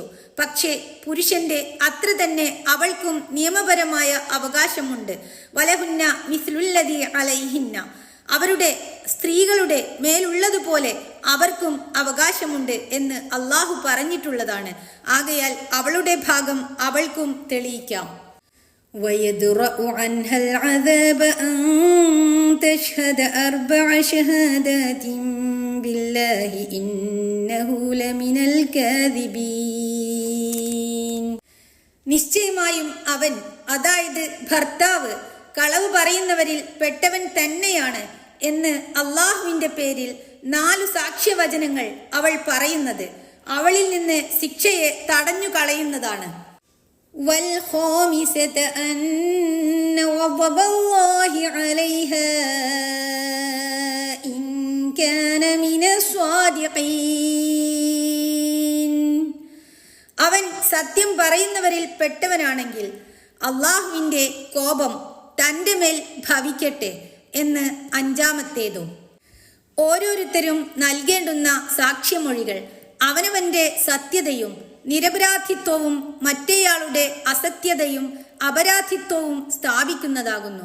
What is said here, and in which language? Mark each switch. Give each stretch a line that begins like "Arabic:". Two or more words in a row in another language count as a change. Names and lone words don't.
Malayalam: പക്ഷേ പുരുഷന്റെ അത്ര തന്നെ അവൾക്കും നിയമപരമായ അവകാശമുണ്ട്.
Arabic: ولهن مثل الذي عليهن,
Malayalam: അവരുടെ സ്ത്രീകളുടെ മേലുള്ളതുപോലെ അവർക്കും അവകാശമുണ്ട് എന്ന് അള്ളാഹു പറഞ്ഞിട്ടുള്ളതാണ്. ആകയാൽ അവളുടെ ഭാഗം അവൾക്കും തെളിയിക്കാം.
Arabic: ويدرأ عنها العذاب أن تشهد 4 شهادات بالله إنه لمن الكاذبين.
Malayalam: നിശ്ചയമായും അവൻ, അതായത് ഭർത്താവ്, കളവ് പറയുന്നവരിൽ പെട്ടവൻ തന്നെയാണ് എന്ന് അള്ളാഹുവിന്റെ പേരിൽ 4 സാക്ഷ്യവചനങ്ങൾ അവൾ പറയുന്നത് അവളിൽ നിന്ന് ശിക്ഷയെ തടഞ്ഞു കളയുന്നതാണ്.
Arabic: والخامسة أن غضب الله عليها إن كان من الصادقين.
Malayalam: അവൻ സത്യം പറയുന്നവരിൽ പെട്ടവനാണെങ്കിൽ അള്ളാഹുവിൻ്റെ കോപം തൻ്റെ മേൽ ഭവിക്കട്ടെ എന്ന് 5-ാമത്തേതും. ഓരോരുത്തരും നൽകേണ്ടുന്ന സാക്ഷ്യമൊഴികൾ അവനവൻ്റെ സത്യതയും നിരപരാധിത്വവും മറ്റേയാളുടെ അസത്യതയും അപരാധിത്വവും സ്ഥാപിക്കുന്നതാകുന്നു.